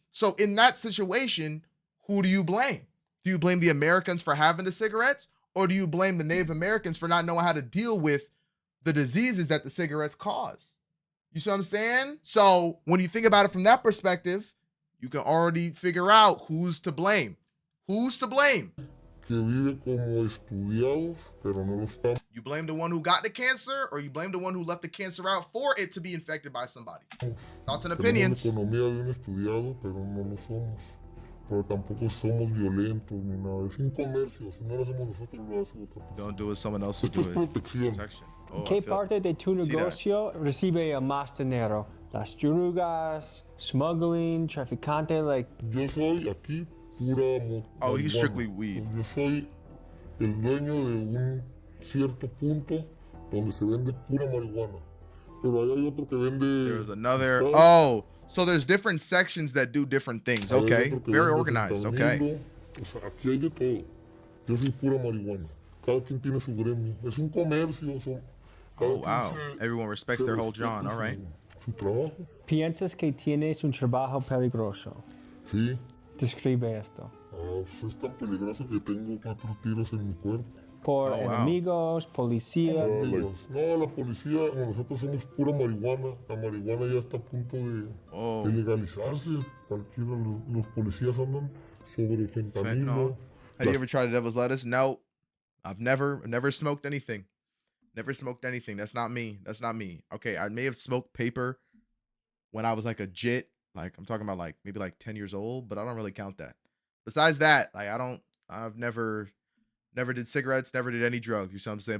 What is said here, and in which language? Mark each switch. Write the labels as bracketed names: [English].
[English] So in that situation, who do you blame? Do you blame the Americans for having the cigarettes, or do you blame the Native Americans for not knowing how to deal with the diseases that the cigarettes cause? You see what I'm saying? So when you think about it from that perspective, you can already figure out who's to blame. Who's to blame? [Spanish] Que vive como estudiados, pero no lo están. [English] You blame the one who got the cancer, or you blame the one who left the cancer out for it to be infected by somebody? Thoughts and opinions. [Spanish] Tenemos la economía de un estudiado, pero no lo somos. Pero tampoco somos violentos ni nada. Es un comercio. Si no lo hacemos nosotros, lo hace otra persona. [English] Don't do it, someone else will do it. [Spanish] Esto es protección. Oh, ¿Qué parte de tu negocio recibe más dinero? Las drogas, smuggling, traficante, like... Yo soy aquí pura [English] oh, he's strictly weed. [Spanish] Yo soy el dueño de un cierto punto donde se vende pura marihuana. Pero ahí hay otro que vende. [English] There's another. Oh, so there's different sections that do different things. Okay, very organized. Okay. [Spanish] O sea, aquí hay de todo. Yo soy pura marihuana. Cada quien tiene su gremio. Es un comercio. [English] Oh wow. Everyone respects their whole John. All right. [Spanish] Su trabajo. ¿Piensas que tienes un trabajo peligroso? Sí. Describe esto. Pues es tan peligroso que tengo 4 tiros en mi cuerpo. ¿Por enemigos, policía? No, la policía, nosotros somos pura marihuana. La marihuana ya está a punto de legalizarse. Cualquiera, los policías andan sobre fentanilo. [English] Have you ever tried the devil's lettuce? No, I've never smoked anything. Never smoked anything. That's not me. That's not me. Okay, I may have smoked paper when I was like a jit. Like I'm talking about like maybe like 10 years old, but I don't really count that. Besides that, like I've never did cigarettes, never did any drugs. You see what I'm saying?